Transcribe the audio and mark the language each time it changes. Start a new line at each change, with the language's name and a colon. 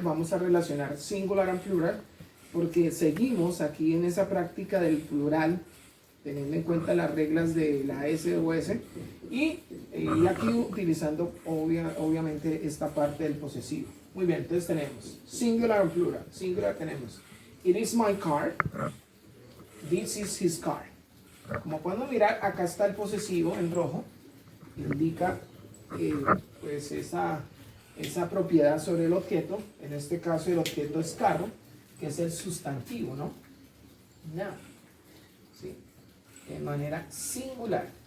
Spanish: Vamos a relacionar
English: singular and plural
Spanish: porque seguimos aquí en esa práctica del plural teniendo en cuenta las reglas de la S o S y aquí utilizando obviamente esta parte del posesivo. Muy bien, entonces tenemos
English: singular and plural.
Spanish: Singular tenemos
English: it is my car, this is his car.
Spanish: Como podemos mirar, acá está el posesivo en rojo, indica pues esa propiedad sobre el objeto. En este caso el objeto es carro, que es el sustantivo, ¿no? Now, ¿sí? De manera singular.